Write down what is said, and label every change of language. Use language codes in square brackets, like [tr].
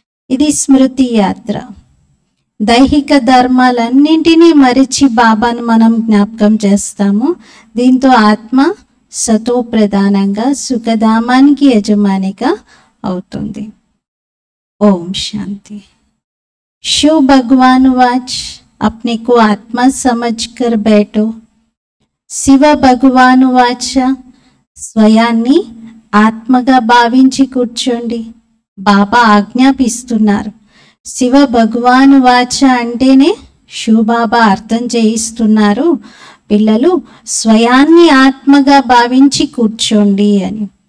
[te] ఇది స్మృతి యాత్ర. దైహిక ధర్మాలన్నింటినీ మరిచి బాబాను మనం జ్ఞాపకం చేస్తాము. దీంతో ఆత్మ సతో ప్రధానంగా సుఖధామానికి యజమానిగా అవుతుంది. ఓం శాంతి. [hi] శివ భగవాన్ వాచ్, अपने को आत्मा समझकर बैठो. [te] శివ భగవాను వాచ, స్వయాన్ని ఆత్మగా భావించి కూర్చోండి. బాబా ఆజ్ఞాపిస్తున్నారు. శివ భగవాను వాచ అంటేనే శివబాబా అర్థం చేయిస్తున్నారు, పిల్లలు స్వయాన్ని ఆత్మగా భావించి కూర్చోండి అని.